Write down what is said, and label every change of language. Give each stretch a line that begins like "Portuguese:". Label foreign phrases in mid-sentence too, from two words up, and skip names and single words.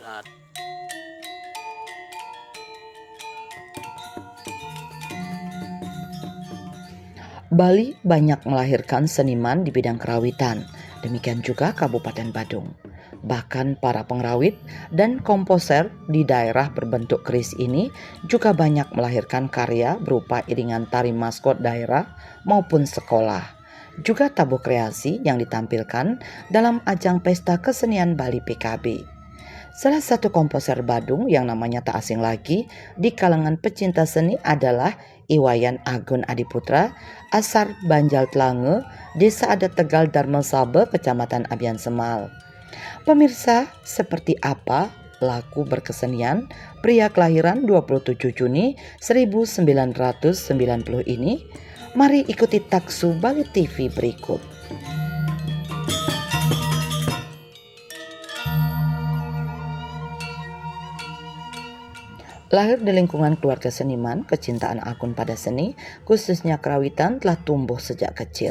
Indonesian: Bali banyak melahirkan seniman di bidang kerawitan, demikian juga Kabupaten Badung. Bahkan para pengrawit dan komposer di daerah berbentuk keris ini juga banyak melahirkan karya berupa iringan tari maskot daerah maupun sekolah. Juga tabuh kreasi yang ditampilkan dalam ajang pesta kesenian Bali PKB. Salah satu komposer Badung yang namanya tak asing lagi di kalangan pecinta seni adalah Iwayan Agun Adiputra, asal Banjal Tlange, Desa Adat Tegal Darmasabe, Kecamatan Abian Semal. Pemirsa, seperti apa laku berkesenian pria kelahiran 27 Juni 1990 ini? Mari ikuti Taksu Bali TV berikut. Lahir di lingkungan keluarga seniman, kecintaan Agun pada seni, khususnya kerawitan, telah tumbuh sejak kecil.